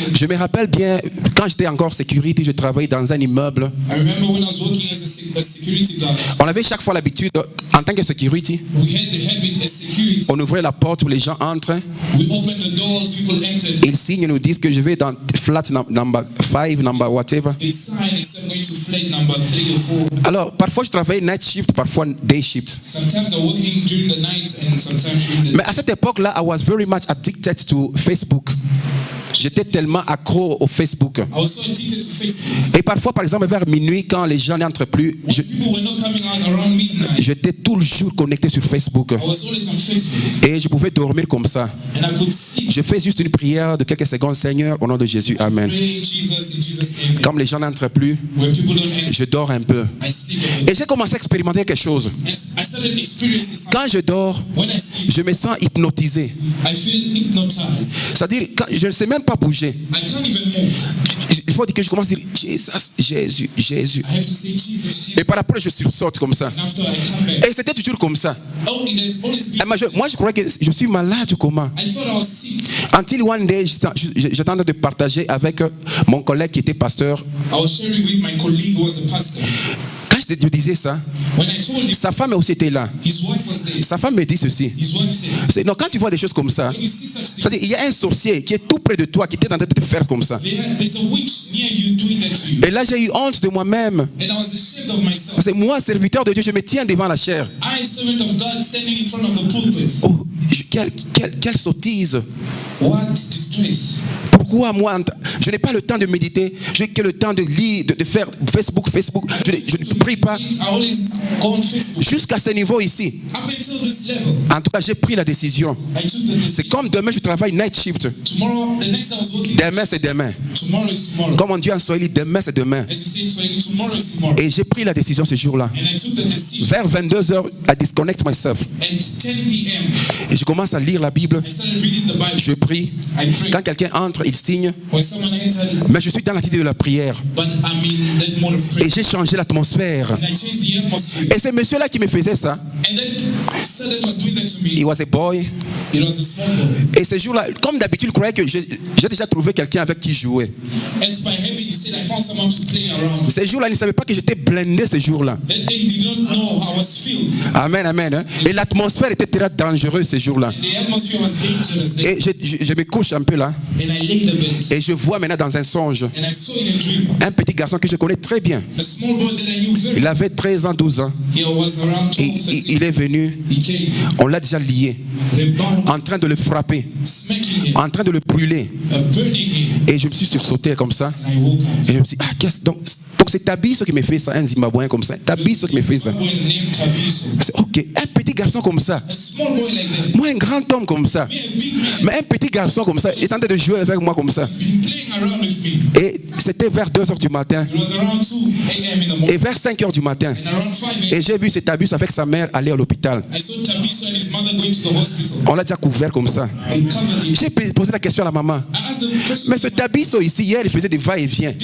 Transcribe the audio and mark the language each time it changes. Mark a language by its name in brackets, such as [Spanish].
[French] Je me rappelle bien, quand j'étais encore sécurité, je travaillais dans un immeuble. [English] I remember when I was working as a security guard, [French] On avait chaque fois l'habitude, en tant que sécurité, [English] we had the habit as security. [French] on ouvrait la porte où les gens entrent. [English] We opened the doors, people entered. [French] Ils signent et nous disent que je vais dans [English] flat number 5, number whatever. They sign, they said I'm going to flight number 3 or 4. [French] Alors, parfois je travaillais night shift, parfois day shift. [English] Sometimes I'm working during the night and sometimes during the [French] Mais à cette époque-là, [English] I was very much addicted to Facebook. [French] J'étais tellement accro au Facebook. [English] I was so addicted to Facebook. [French] Et parfois, par exemple, vers minuit, quand les gens n'entrent plus, [English] When people were not coming out around midnight, [French] j'étais tout le jour connecté sur Facebook. [English] I was always on Facebook [French] Et je pouvais dormir comme ça. [English] and I could sleep. [French] Je fais juste une prière de quelques secondes, Seigneur, au nom de Jésus. Amen. [English] Pray in Jesus' name. [French] Comme les gens n'entrent plus, [English] When people don't enter, [French] je dors un peu. [English] I sleep a bit. [French] Et j'ai commencé à expérimenter quelque chose. [English] And I started experiencing something. [French] Quand je dors, [English] When I sleep, [French] je me sens hypnotisé. [English] I feel hypnotized. [French] C'est-à-dire, je ne sais même pas bouger. [English] I can't even move. [French] Il faut dire que je commence à dire Jésus. [English] I have to say Jesus. [French] Et par après, je sursaute comme ça. [English] And after I come back, [French] Et c'était toujours comme ça. [English] oh, it has always been. [French] Et moi, je croyais que je suis malade ou comment. [English] I thought I was sick. Until one day, [French] j'étais en train de partager avec mon collègue qui était pasteur. [English] I was sharing with my colleague who was a pastor. [French] Quand je disais ça, [English] When I told him, [French] sa femme aussi était là. [English] his wife was there. [French] Sa femme me dit ceci. [English] His wife said, [French] Non, quand tu vois des choses comme ça, [English] when you see such things, [French] c'est-à-dire il y a un sorcier qui est tout près de toi, qui était en train de te faire comme ça. [English] there's a witch near you doing that to you. [French] Et là, j'ai eu honte de moi-même. [English] And I was ashamed of myself. [French] Parce que moi, serviteur de Dieu, je me tiens devant la chair. [English] I, servant of God, standing in front of the pulpit. [French] Oh, quelle sottise. [English] What disgrace. [French] Pourquoi moi, Je n'ai pas le temps de méditer. Je n'ai que le temps de lire, de faire Facebook. Je ne prie pas. [English] I always go on Facebook. [French] Jusqu'à ce niveau ici. [English] Up until this level, [French] En tout cas, j'ai pris la décision. [English] I took the [French] C'est [English] decision. [French] comme demain, je travaille night shift. [English] Tomorrow, the next day I was working. [French] Demain, c'est demain. [English] Tomorrow is tomorrow. [French] Comme on dit en Swahili, demain, c'est demain. [English] As you say in Swahili, tomorrow is tomorrow. [French] Et j'ai pris la décision ce jour-là. [English] And I took the decision. [French] Vers 22h, [English] I disconnect myself. At 10 p.m., [French] Et je commence à lire la Bible. [English] I started reading the Bible. [French] Je prie. [English] I prayed. [French] Quand quelqu'un entre, il signe. [English] When someone entered, [French] Mais je suis dans l'attitude de la prière. [English] but I'm in that mode of prayer. [French] Et j'ai changé l'atmosphère. [English] And I changed the atmosphere. [French] Et ce monsieur-là qui me faisait ça, [English] And that son that was doing that to he me, was a boy. it was a small boy. [French] Et ce jour-là, comme d'habitude, il croyait que j'ai déjà trouvé quelqu'un avec qui jouer. [English] As by habit, he said, I found someone to play around. [French] Ce jour-là, il ne savait pas que j'étais blindé ce jour-là. [English] That day, he did not know how I was filled. Amen, amen. Hein. [French] Et l'atmosphère était très dangereuse ce jour-là. [English] The atmosphere was dangerous. [French] Et je me couche un peu là. [English] And I laid a bed. [French] Et je vois maintenant dans un songe [English] And I saw in a dream [French] un petit garçon que je connais très bien. [English] a small boy that I knew very [French] Il avait 13 ans, 12 ans. [English] He was around 12, [French] Et [English] 13. [French] il est venu. [English] He came. [French] On l'a déjà lié. [English] They bound, [French] En train de le frapper. [English] smacking him, [French] En train de le brûler. [English] burning him. [French] Et je me suis sursauté comme ça. [English] And I woke up. [French] Et je me suis dit, qu'est-ce donc c'est Tabiso qui me fait ça, un Zimbabwéen comme ça. Tabiso qui me fait ça. [English] A boy named Tabiso. [French] C'est ok, un petit garçon comme ça. [English] A small boy like that. [French] Moi, un grand homme comme ça. [English] Me, a big man, [French] Mais un petit garçon comme ça, il est en train de jouer avec moi comme ça. [English] been playing around with me. [French] Et c'était vers 2h du matin. [English] It was around 2 a.m. in the morning. [French] Et vers 5h du matin. [English] And around 5 [French] Et [English] a.m., [French] j'ai vu cet Tabiso avec sa mère aller à l'hôpital. [English] I saw Tabiso and his mother going to the hospital. [French] On l'a déjà couvert comme ça. [English] They covered him. [French] J'ai posé la question à la maman. [English] I asked them a question. [French] Mais ce Tabiso ici, hier, il faisait des va-et-vient.